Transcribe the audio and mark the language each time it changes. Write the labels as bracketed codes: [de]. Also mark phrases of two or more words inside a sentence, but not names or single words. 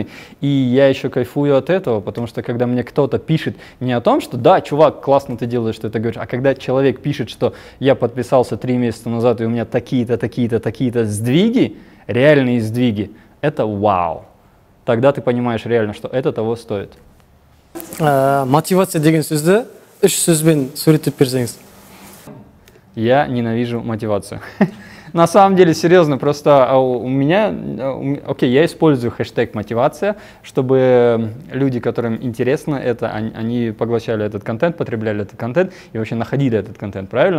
[ru] И я еще кайфую от этого, потому что когда мне кто-то пишет не о том, что да, чувак, классно ты делаешь, что ты говоришь, а когда человек пишет, что я подписался 3 месяца назад, и у меня такие-то, такие-то, такие-то сдвиги, реальные сдвиги, это вау. Тогда ты понимаешь реально, что это того стоит. [kk] Мотивация деген сөзді 3 сөзбен суреттеп берсеңіз. [ru] Я ненавижу мотивацию. На самом деле, серьезно, просто у меня, окей, я использую хэштег мотивация, чтобы люди, которым интересно это, они поглощали этот контент, потребляли этот контент и вообще находили этот контент, правильно?